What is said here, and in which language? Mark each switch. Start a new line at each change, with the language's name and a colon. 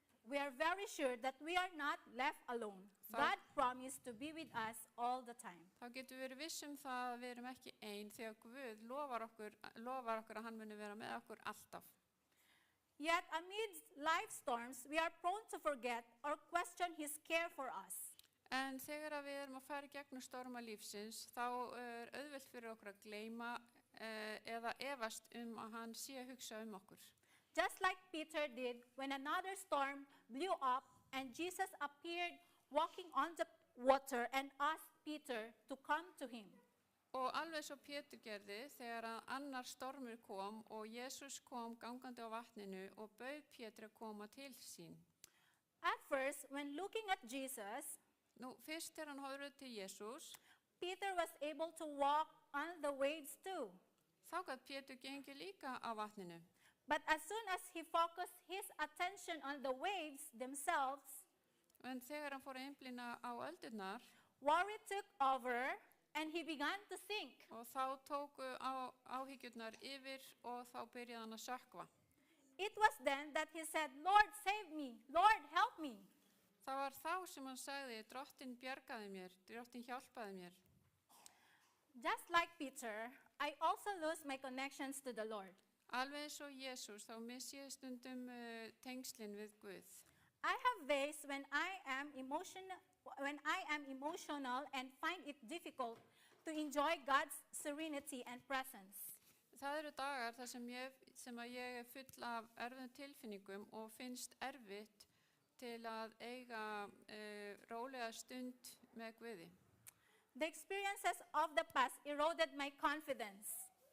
English: we are very sure that we are not left alone.
Icelandic: Þá-
English: God promised to be with us all the time.
Icelandic: Þá getum við verið viss það að við erum ekki ein því að Guð lofar okkur að hann muni vera með okkur alltaf.
English: Yet amidst life storms, we are prone to forget or question his care for us.
Icelandic: En þegar að við erum að fara í gegnum storma lífsins, þá er auðvelt fyrir okkur að gleyma eða efast að hann sé að hugsa okkur.
English: Just like Peter did when another storm blew up and Jesus appeared walking on the water and asked Peter to come to him.
Icelandic: Og alveg svo Pétur gerði þegar að annar stormur kom og Jesús kom gangandi á vatninu og bauð Pétur að koma til sín.
English: At first, when looking at Jesus,
Icelandic: Fyrst þegar hann horfði til Jesús,
English: Peter was able to walk on the waves too.
Icelandic: þá gat Pétur gengið líka á vatninu.
English: But as soon as he focused his attention on the waves themselves,
Icelandic: En þegar hann fór að einblína á öldurnar
English: worry took over and he began to sink.
Icelandic: og þá tóku áhyggjurnar yfir og þá byrjaði hann að sökkva.
English: It was then that he said, Lord, save me. Lord, help me.
Icelandic: Það var þá sem hann sagði, Drottinn bjargaði mér, Drottinn hjálpaði mér.
English: Just like Peter, I also lose my connections to the Lord.
Icelandic: Alveg eins og Jesús, þá missi ég stundum tengslin við Guð.
English: I have days when I am emotional and find it difficult to enjoy God's serenity and presence.
Icelandic: Það eru dagar þar sem að ég er full af erfiðum tilfinningum og finnst erfitt til að eiga rólega stund með Guði.
English: The experiences of the past eroded my confidence.